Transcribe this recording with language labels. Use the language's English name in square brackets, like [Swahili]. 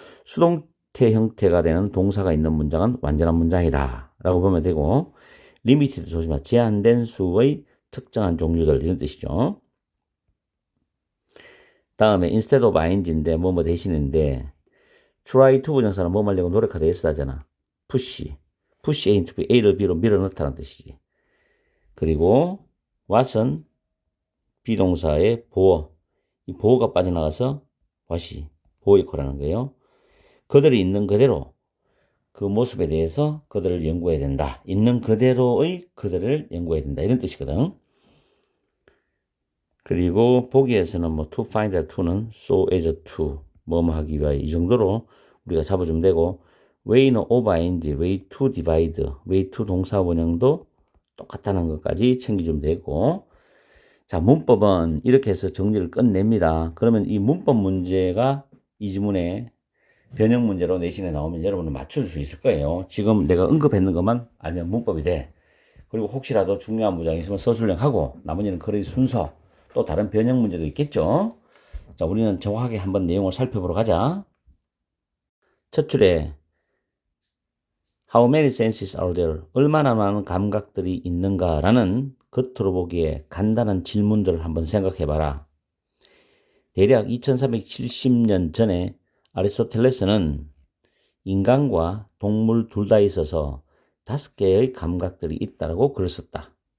[Korean] 수동태 형태가 되는 동사가 있는 문장은 완전한 문장이다 라고 보면 되고 limited 조심하 제한된 수의 특정한 종류들 이런 뜻이죠. 다음에 instead of ing인데 뭐뭐 대신인데 try to 부정사는 뭐 하려고 노력하다 했다잖아. [English] push A into B, [Korean] A를 B로 밀어넣다는 뜻이지. 그리고 what은 비동사의 보어, 이 보어가 빠져나가서 what이 보어 역할을 하는 거예요. 그들이 있는 그대로 그 모습에 대해서 그들을 연구해야 된다. 있는 그대로의 그들을 연구해야 된다. 이런 뜻이거든. 그리고 보기에서는 뭐 to find out to는 so as to 뭐뭐 하기 위하여 이 정도로 우리가 잡아주면 되고 way는 of ing, way to divide, way to 동사 원형도 똑같다는 것까지 챙겨주면 되고 자 문법은 이렇게 해서 정리를 끝냅니다. 그러면 이 문법 문제가 이 지문에 변형 문제로 내신에 나오면 여러분은 맞출 수 있을 거예요. 지금 내가 언급했는 것만 알면 문법이 돼. 그리고 혹시라도 중요한 문장이 있으면 서술형하고 나머지는 거의 순서 또 다른 변형 문제도 있겠죠. 자, 우리는 정확하게 한번 내용을 살펴보러 가자. 첫 줄에 [English] How many senses are there? [Korean] 얼마나 많은 감각들이 있는가라는 겉으로 보기에 간단한 질문들을 한번 생각해봐라. 대략 2370년 전에 아리스토텔레스는 인간과 동물 둘 다 있어서 5개의 감각들이 있다고 글을 썼다.